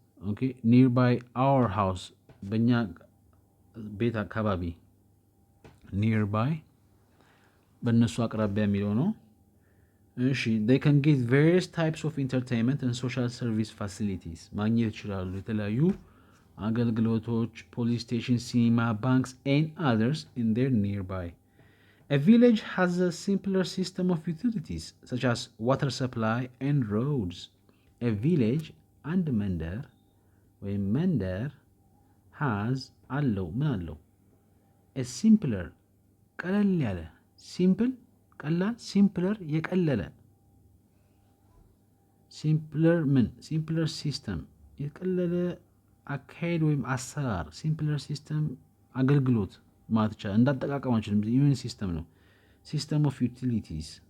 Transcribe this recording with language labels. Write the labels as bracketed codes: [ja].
[en] ኦኬ nearby our house [am] በእኛ ቤት አካባቢ [en] nearby በእነሱ አቅራቢያ የሚለው ነው። እሺ they can get various types of entertainment and social service facilities [am] ማግኘት ይችላሉ። የተለያዩ አገልግሎቶች [en] police station, cinema, banks and others in their nearby. A village has a simpler system of utilities such as water supply and roads. [am] A village and መንደር ወይም መንደር has አለው ምን አለው? a simpler ቀለል ያለ simple ቀላል simpler የቀለለ simpler ምን [en] simpler system [am] የቀለለ አካሄድ ወይም አሰራር simpler system አገልግሎት ማለት ይቻላል። እንዳጠቃቀማችን ኢሜን ሲስተም ነው። ሲስተም ኦፍ ዩቲሊቲስ